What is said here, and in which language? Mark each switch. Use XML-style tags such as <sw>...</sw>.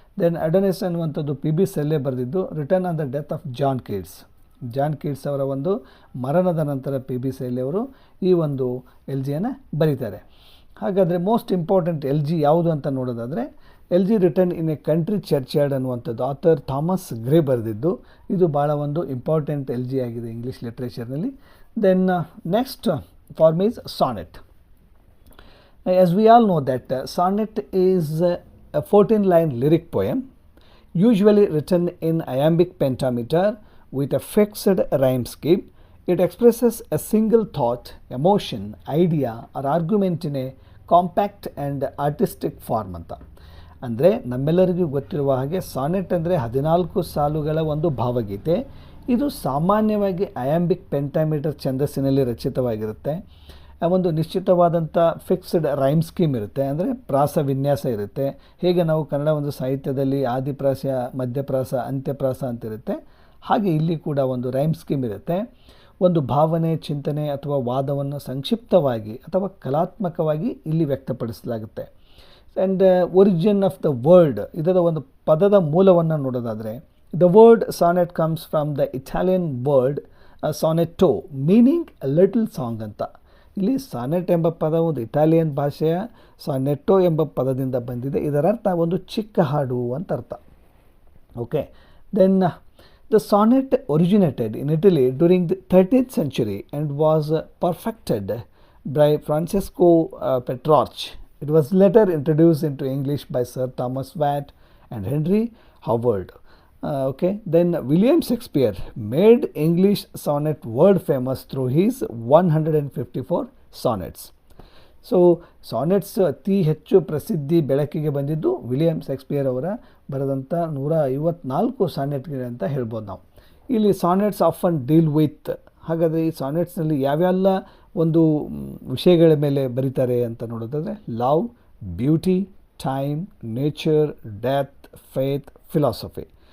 <kn>Then ಅಡೋನಿಸ್ ಅನ್ನುವಂಥದ್ದು P B ಶೆಲ್ಲೆ ಬರೆದಿದ್ದು, return on the death of John Keats ಅವರ ಒಂದು ಮರಣದ ನಂತರ ಪಿ ಬಿ ಶೆಲ್ಲೆ ಅವರು ಈ ಒಂದು ಎಲ್ ಜಿಯನ್ನು ಬರೀತಾರೆ. ಹಾಗಾದರೆ</kn> <en>most important elegy</en> <kn>ಯಾವುದು ಅಂತ ನೋಡೋದಾದರೆ, L G return in a country ಚರ್ಚ್ಯಾರ್ಡ್ ಅನ್ನುವಂಥದ್ದು ಆಥರ್ ಥಾಮಸ್ ಗ್ರೇ ಬರೆದಿದ್ದು, ಇದು ಭಾಳ ಒಂದು ಇಂಪಾರ್ಟೆಂಟ್ ಎಲ್ ಜಿ ಆಗಿದೆ English ಲಿಟ್ರೇಚರ್ನಲ್ಲಿ.</kn> <en>Then next form is sonnet. As we all know that sonnet is a 14-line lyric poem, usually written in iambic pentameter with a fixed rhyme scheme. It expresses a single thought, emotion, idea or argument in a compact and artistic form ಅಂತ.</en> <kn>ಅಂದರೆ ನಮ್ಮೆಲ್ಲರಿಗೂ ಗೊತ್ತಿರುವ ಹಾಗೆ sonnet ಅಂದರೆ 14 ಸಾಲುಗಳ ಒಂದು ಭಾವಗೀತೆ. ಇದು ಸಾಮಾನ್ಯವಾಗಿ ಅಯಾಂಬಿಕ್ ಪೆಂಟಾಮೀಟರ್ ಛಂದಸ್ಸಿನಲ್ಲಿ ರಚಿತವಾಗಿರುತ್ತೆ. ಒಂದು ನಿಶ್ಚಿತವಾದಂಥ ಫಿಕ್ಸ್ಡ್ ರೈಮ್ ಸ್ಕೀಮ್ ಇರುತ್ತೆ, ಅಂದರೆ ಪ್ರಾಸ ವಿನ್ಯಾಸ ಇರುತ್ತೆ. ಹೇಗೆ ನಾವು ಕನ್ನಡ ಒಂದು ಸಾಹಿತ್ಯದಲ್ಲಿ ಆದಿಪ್ರಾಸ, ಮಧ್ಯಪ್ರಾಸ, ಅಂತ್ಯಪ್ರಾಸ ಅಂತಿರುತ್ತೆ, ಹಾಗೆ ಇಲ್ಲಿ ಕೂಡ ಒಂದು ರೈಮ್ ಸ್ಕೀಮ್ ಇರುತ್ತೆ. ಒಂದು ಭಾವನೆ, ಚಿಂತನೆ ಅಥವಾ ವಾದವನ್ನು ಸಂಕ್ಷಿಪ್ತವಾಗಿ ಅಥವಾ ಕಲಾತ್ಮಕವಾಗಿ ಇಲ್ಲಿ ವ್ಯಕ್ತಪಡಿಸಲಾಗುತ್ತೆ.</kn> <en>and origin of the word,</en> <kn>ಇದರ ಒಂದು ಪದದ ಮೂಲವನ್ನು ನೋಡೋದಾದರೆ,</kn> <en>The word sonnet comes from the Italian word sonetto meaning little song ಅಂತ.</en> <kn>ಇಲ್ಲಿ ಸಾನೆಟ್ ಎಂಬ ಪದ ಒಂದು ಇಟಾಲಿಯನ್ ಭಾಷೆಯ ಸಾನೆಟ್ಟೋ ಎಂಬ ಪದದಿಂದ ಬಂದಿದೆ. ಇದರ ಅರ್ಥ ಒಂದು ಚಿಕ್ಕ ಹಾಡು ಅಂತ ಅರ್ಥ.</kn> <en>Okay, then the sonnet originated in Italy during the 13th century and was perfected by Francesco Petrarch. It was later introduced into English by Sir Thomas Watt and Henry Howard. Okay, then William Shakespeare made English sonnet world famous through his 154 sonnets.</en> <kn>So ಸಾನೆಟ್ಸ್ ಅತಿ ಹೆಚ್ಚು ಪ್ರಸಿದ್ಧಿ ಬೆಳಕಿಗೆ ಬಂದಿದ್ದು William Shakespeare ಅವರ ಬರೆದಂಥ 154 ಸಾನೆಟ್ಗಳು ಅಂತ ಹೇಳ್ಬೋದು ನಾವು. ಇಲ್ಲಿ</kn> <en>sonnets often deal with,</en> <kn>ಹಾಗಾದರೆ ಈ ಸಾನೆಟ್ಸ್ನಲ್ಲಿ ಯಾವ್ಯಾವ ಒಂದು ವಿಷಯಗಳ ಮೇಲೆ ಬರೀತಾರೆ ಅಂತ ನೋಡೋದಾದರೆ</kn> <en>Love, beauty, time, nature, death, faith, philosophy.</en>